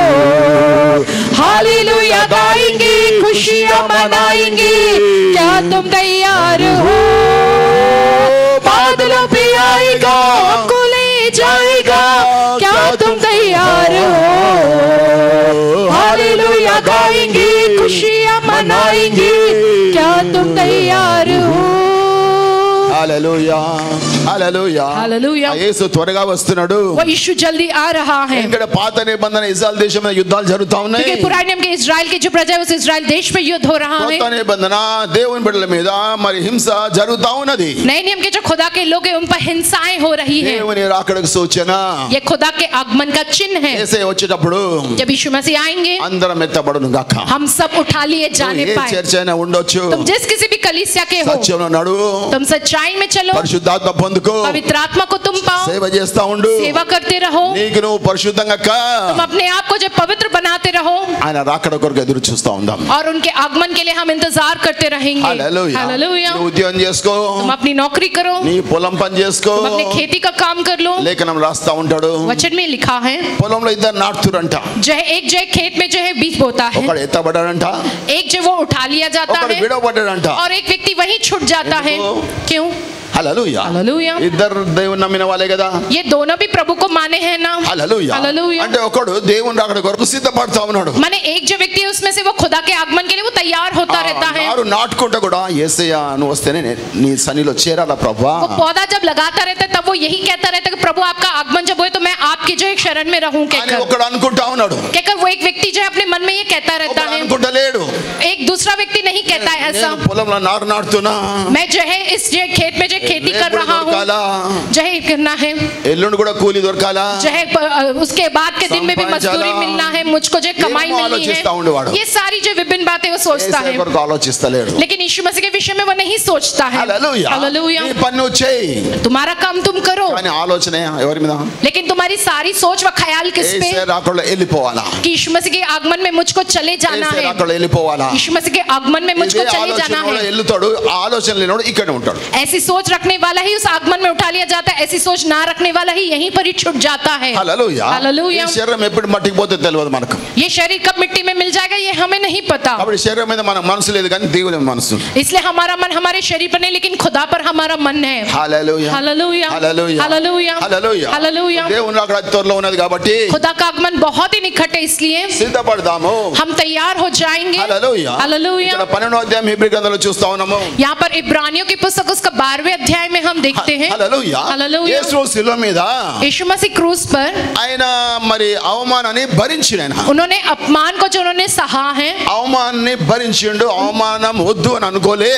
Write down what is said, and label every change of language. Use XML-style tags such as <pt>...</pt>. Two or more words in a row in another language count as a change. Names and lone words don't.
<hi>हालेलुया गाएंगे, खुशियां मनाएंगे, क्या तुम तैयार हो? बादलों पे आएगा, हमको ले जाएगा, क्या तुम तैयार हो? हालेलुया गाएंगे, खुशियां मनाएंगे, क्या तुम तैयार हो?</hi> <te>హల్లెలూయా హల్లెలూయా హల్లెలూయా. యేసు త్వరగా వస్తున్నాడు.</te> <hi>वो यीशु जल्दी आ रहा है.</hi> <te>ఇక్కడ పాత నిబంధన ఇజ్రాయెల్ దేశంలో యుద్ధాలు జరుగుతా ఉన్నాయి.</te> <hi>क्योंकि पुराने नियम के इजराइल के जो प्रजा है उस इजराइल देश में युद्ध हो रहा है.</hi> <te>కొత్త నిబంధన దేవుని బిడ్డల మీద మరి హింస జరుగుతా ఉన్నది.</te> <hi>नए नियम के जो खुदा के लोग हैं उन पर हिंसाएं हो रही हैं.</hi> <te>దేవుని రాకడకు సూచన.</te> <hi>ये खुदा के आगमन का चिन्ह है.</hi> <te>యేసయ్య వచ్చేటప్పుడు</te> <hi>जब यीशु मसीह आएंगे</hi> <te>అందరం ఎత్తబడును గాక.</te> <hi>हम सब उठा लिए जाने</hi> <te>ఏ</te> <hi>पाए.</hi> <te>చర్చ అయినా ఉండొచ్చు,</te> <hi>तुम जिस किसी भी कलीसिया के हो,</hi> <te>సత్యంలో నడు,</te> <hi>तुम सच्चाई में चलो,</hi> <te>పరిశుద్ధాత్మ పొందుకో,</te> <hi>पवित्र आत्मा को तुम पाओ,</hi> <te>సేవ చేస్తా ఉండు,</te> <hi>सेवा करते रहो,</hi> <te>నీకు నువ్వు పరిశుద్ధంగా కా.</te> <hi>तुम अपने आप को जो पवित्र बनाते रहो,</hi> <te>ఆయన రాకడ కొరకు ఎదురు చూస్తా ఉందాం.</te> <hi>और उनके आगमन के लिए हम इंतजार करते रहेंगे.</hi> <te>హల్లెలూయా.</te> <hi>हालेलुया.</hi> <te>నువ్వు ఉద్యోగం చేసుకో,</te> <hi>तुम अपनी नौकरी करो,</hi> <te>నీ పొలం పని చేసుకో.</te> <hi>तुम अपने खेती का काम कर लो.</hi> <te>లేఖనం రాస్తా ఉంటాడు,</te> <hi>वचन में लिखा है</hi> <te>పొలంలో ఇద్దరు నాటుతురంట,</te> <hi>जो है एक जो है खेत में जो है बीज बोता है,</hi> <te>ఒకడు ఎత్తబడాడంట,</te> <hi>एक जो वो उठा लिया जाता</hi> <te>ఒకడు</te> <hi>है</hi> <te>విడవబడ్డాడంట.</te> <hi>और एक व्यक्ति वहीं छूट जाता है. क्यों?</hi> <te>హల్లెలూయా.</te> <hi>हालेलुया.</hi> <te>ఇద్దరు దేవుని నమ్మిన వాళ్ళే కదా.</te> <hi>ये दोनों भी प्रभु को माने हैं ना.</hi> <te>హల్లెలూయా.</te> <hi>हालेलुया.</hi> <te>అంటే ఒకడు దేవుని రాకడ కొరకు సిద్ధపడతా ఉన్నాడు.</te> <hi>माने एक जो व्यक्ति है उसमें से वो खुदा के आगमन के लिए वो तैयार होता रहता है.</hi> <te>నారు నాటుకుంటా కూడా యేసయ్య నువ్వు వస్తేనే నీ సన్నిధిలో చేరాలా ప్రభువా.</te> <hi>वो पौधा जब लगाता रहता है तब वो यही कहता रहता है कि प्रभु आपका आगमन जब होए तो मैं आपकी जो है शरण में रहूं</hi> <te>అని</te> <hi>कहकर.</hi> <te>ఒకడు అనుకుంటా ఉన్నాడు.</te> <hi>कहकर वो एक व्यक्ति जो है अपने मन में ये कहता रहता</hi> <te>ఒకడు</te> <hi>है.</hi> <te>అనుకుంటా లేడు.</te> <hi>एक दूसरा व्यक्ति नहीं कहता है ऐसा.</hi> <te>నేను పొలంలో నారు నాటుతున్నా,</te> <hi>मैं जो है इस जो खेत में जो खेती कर रहा हूँ</hi> <te>దొరకాలా,</te> <hi>जो है करना है,</hi> <te>ఎల్లుండి కూడా కూలి దొరకాలా,</te> <hi>जो है उसके बाद के दिन में भी मजदूरी मिलना है, मुझको जो कमाई</hi> <te>ఏమో</te> <hi>मिलनी</hi> <te>ఆలోచిస్తా ఉండేవాడు.</te> <hi>है. ये सारी जो विभिन्न बातें वो सोचता</hi> <te>యేసయ్య</te> <hi>है,</hi> <te>కొరకు ఆలోచిస్తలేడు.</te> <hi>लेकिन यीशु मसीह के विषय में वो नहीं सोचता है.</hi> <te>హల్లెలూయా.</te> <hi>हालेलुया.</hi> <te>నీ పని నువ్వు చేయి,</te> <hi>तुम्हारा काम तुम करो,</hi> <te>కానీ ఆలోచన ఎవరి మీద?</te> <hi>लेकिन तुम्हारी सारी सोच व ख्याल किस पे?</hi> <te>యేసయ్య రాకడలో వెళ్ళిపోవాలా,</te> <hi>कि यीशु मसीह के आगमन में मुझको चले जाना</hi> <te>యేసయ్య</te> <hi>है.</hi> <te>రాకడలో వెళ్ళిపోవాలా.</te> <hi>यीशु मसीह के आगमन में मुझको</hi> <te>ఇదే</te> <hi>चले जाना</hi> <te>ఆలోచనలో</te> <hi>है.</hi> <te>వెళ్తాడు, ఆ ఆలోచన లేనోడు ఇక్కడే ఉంటాడు.</te> <hi>ऐसी सोच रखने वाला ही उस आगमन में उठा लिया जाता है, ऐसी सोच ना रखने वाला ही यहीं पर ही छूट जाता है.</hi> <te>హల్లెలూయా.</te> <hi>हालेलुया.</hi> <te>ఈ శరీరం ఎప్పుడు మట్టికి పోతే తెలియదు మనకు.</te> <hi>ये शरीर कब मिट्टी में मिल जाएगा ये हमें नहीं पता.</hi> <te>కాబట్టి శరీరం మీద మన మనసు లేదు కానీ దేవుని మనసు.</te> <hi>इसलिए हमारा मन हमारे शरीर पर नहीं लेकिन खुदा पर हमारा मन है.</hi> <te>హల్లెలూయా.</te> <hi>हालेलुया.</hi> <te>హల్లెలూయా.</te> <hi>हालेलुया.</hi> <te>హల్లెలూయా.</te> <hi>हालेलुया.</hi> <te>దేవుని రాకడ త్వరలో ఉన్నది కాబట్టి</te> <hi>खुदा का आगमन बहुत ही निकट है, इसलिए</hi> <te>సిద్ధపడదాము.</te> <hi>हम तैयार हो जाएंगे.</hi> <te>హల్లెలూయా.</te> <hi>हालेलुया.</hi> <te>ఇక్కడ 12వ అధ్యాయం హెబ్రీ గ్రంథంలో చూస్తా ఉన్నాము.</te> <hi>यहाँ पर इब्रानियों की पुस्तक उसका 12वें अध्याय में हम देखते हैं</hi> <te>హల్లెలూయా హల్లెలూయా యేసు శిలువ మీద</te> <hi>यीशु मसीह क्रूस पर</hi> <te>ఆయన మరి అవమానాన్ని భరించిన</te> <hi>उन्होंने अपमान को जो उन्होंने सहा है</hi> <te>అవమానాన్ని భరించిండు అవమానం వద్దు అని అనుకోలే</te>